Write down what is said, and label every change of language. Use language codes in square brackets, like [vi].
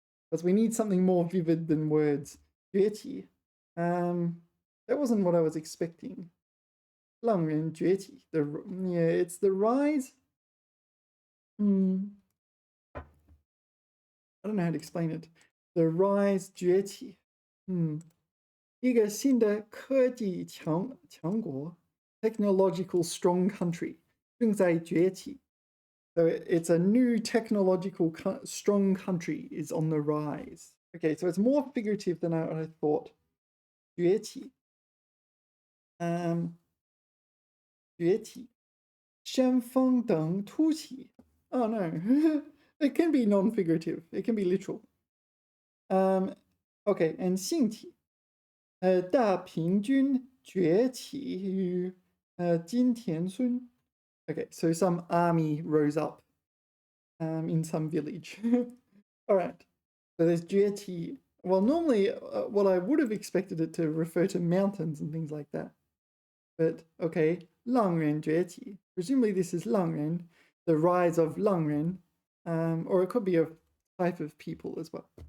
[en] Because we need something more vivid than words. [zh] 崛起. [en] That wasn't what I was expecting. [zh] 浪人崛起. [en] Yeah, it's the rise. I don't know how to explain it. [zh] The rise 崛起，一个新的科技强国 [en] technological strong country [zh] 正在崛起。 [en] So it's a new technological strong country is on the rise. Okay, so it's more figurative than I thought. [zh] 崛起，崛起，山峰等凸起。 [en] Oh no, it can be non-figurative. It can be literal. Okay, and [zh] 兴起，大平均崛起于金田村。 [en] Okay, so some army rose up in some village. All right, so there's 崛起. Well, normally what I would have expected it to refer to mountains and things like that. But okay, 浪人崛起. Presumably this is 浪人, the rise of 浪人, or it could be a type of people as well.